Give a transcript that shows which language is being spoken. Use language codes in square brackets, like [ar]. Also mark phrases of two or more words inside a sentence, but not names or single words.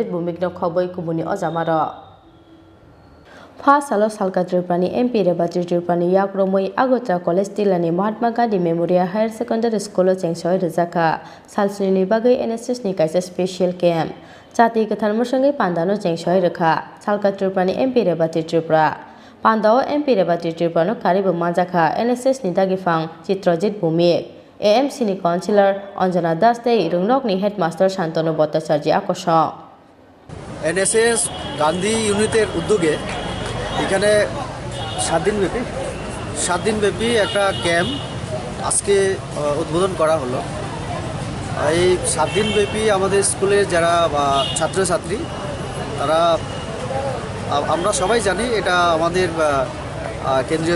[trp] bumikno khoboi kumuni ojamaro Fasalo salka Tripurani MP Rebati Tripurani yakromoi agotla college tilani Mahatma Gandhi Memorial Higher Secondary School o chengsoi rijaka salsini bagai NSS ni kaisa [en] special camp [trp] jati kathar musangai pandano chengsoi rakha salka Tripurani MP Rebati Tripura pando MP Rebati Tripura no karibo majaka NSS ni dagi phang chitrojit bumik AMC ni councillor Anjana Das tei rungnok ni headmaster Shantanu Bhattacharya akosho [bn] NSS গান্ধী ইউনিটের উদ্যোগে এখানে 7 দিনব্যাপী একটা ক্যাম্প আজকে উদ্বোধন করা হলো এই 7 দিনব্যাপী আমাদের স্কুলের যারা ছাত্রছাত্রী তারা আমরা সবাই জানি এটা আমাদের কেন্দ্রীয়